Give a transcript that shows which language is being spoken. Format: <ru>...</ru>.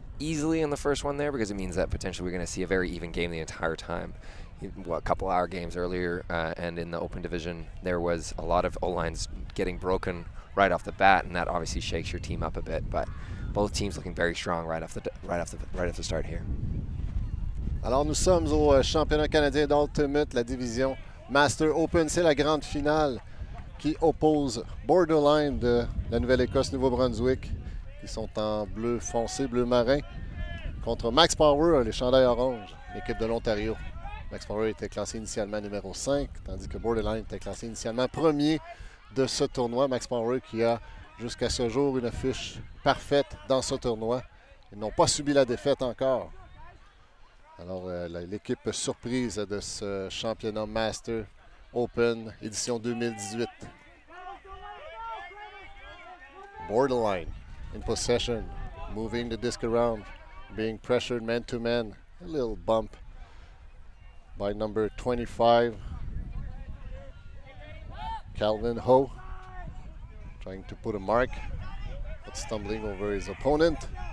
<en>easily in the first one there, because it means that potentially we're going to see a very even game the entire time. A couple hour games earlier and in the open division, there was a lot of O-lines getting broken right off the bat, and that obviously shakes your team up a bit. But both teams looking very strong right off the start here.</en> <fr>Alors nous sommes au championnat canadien d'Ultimate, la division Master Open. C'est la grande finale qui oppose Borderline de la Nouvelle-Écosse, Nouveau-Brunswick, qui sont en bleu foncé, bleu marin, contre Max Power, les chandails orange, l'équipe de l'Ontario. Max Power était classé initialement numéro 5, tandis que Borderline était classé initialement premier de ce tournoi. Max Power qui a jusqu'à ce jour une fiche parfaite dans ce tournoi. Ils n'ont pas subi la défaite encore. Alors l'équipe surprise de ce championnat Master Open édition 2018.</fr> <en>Borderline in possession, moving the disc around, being pressured man to man. A little bump by number 25, Calvin Ho, trying to put a mark, but stumbling over his opponent.</en>